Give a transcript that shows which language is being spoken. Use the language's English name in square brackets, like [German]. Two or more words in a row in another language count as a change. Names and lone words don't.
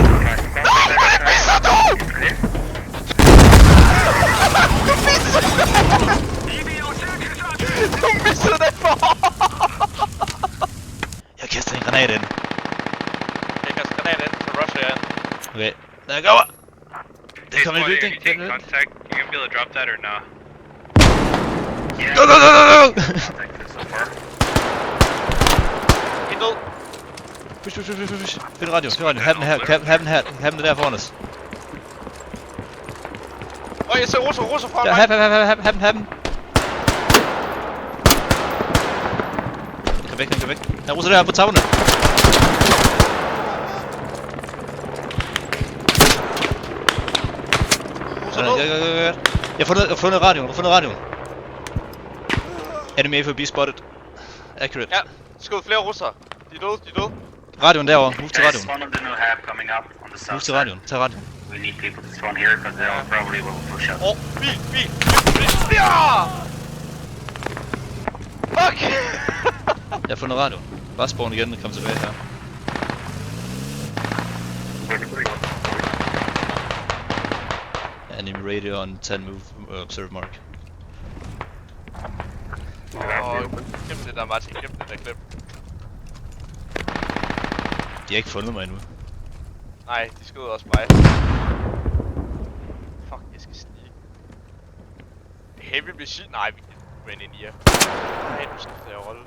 [Danish] Nej, men det misser du! Du missede det for! Jeg kaster en granat ind. Jeg kaster en granat ind til Russia ind. Okay, der går! Det kommer i bygning. [English] Contact. You gonna be able to drop that or not? Go! [Danish] En død. Push. Find radio. Have den der foran os. Åh, jeg ser russer foran mig. Have dem. Kom væk. Der er russer der på tavlerne. Jeg har fundet radioen. [English] Enemy FOB spotted. Accurate. [Danish] Ja, skød flere russere. De er døde. Radioen derovre. Move til radioen. [English] One of the new hab coming up on the south. [Danish] Move til radioen. Tag radioen. [English] We need people to spawn here because they all probably will push up. [Danish] Bil! Ja! Fuck! Jeg har fundet radioen. Bare spawn igen og kom tilbage her. [English] Enemy radio on 10 move, observe mark. [Danish] Gem det der, Martin. Gem det der klip. De har ikke fundet mig endnu. Nej, de skød også mig. Fuck, jeg skal snige. [English] Heavy machine? [Danish] Nej, vi kan gå ind i jer.